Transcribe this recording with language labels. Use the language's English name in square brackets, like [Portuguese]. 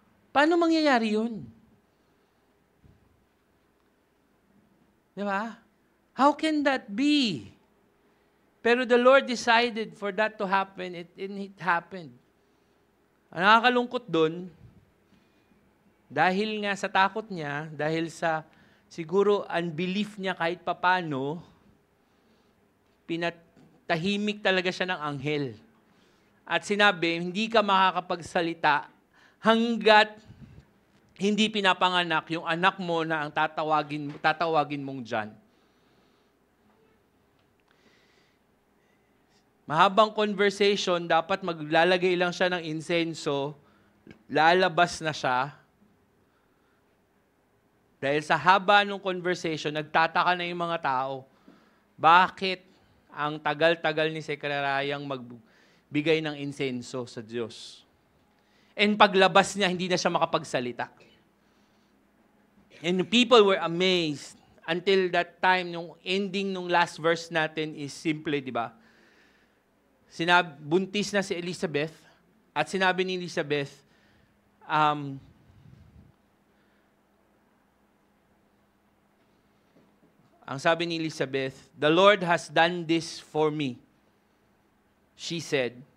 [Filipino] Paano mangyayari yun? [English] Diba? How can that be? Pero the Lord decided for that to happen, and it happened. [Filipino] Ang nakakalungkot doon, dahil nga sa takot niya, dahil sa siguro unbelief niya kahit papano, pinatahimik talaga siya ng anghel. At sinabi, hindi ka makakapagsalita hanggat hindi pinapanganak yung anak mo na ang tatawagin mong John. Mahabang conversation, dapat maglalagay lang siya ng insenso, lalabas na siya. Dahil sa haba ng conversation, nagtataka na yung mga tao, bakit ang tagal-tagal ni Zechariah magbigay ng insenso sa Diyos? And paglabas niya, hindi na siya makapagsalita. [English] And people were amazed until that time, [Filipino] nung ending nung [English] last verse natin is simple, di ba? [Filipino] Buntis na si Elizabeth, at sinabi ni Elizabeth, ang sabi ni Elizabeth, [English] "The Lord has done this for me," she said.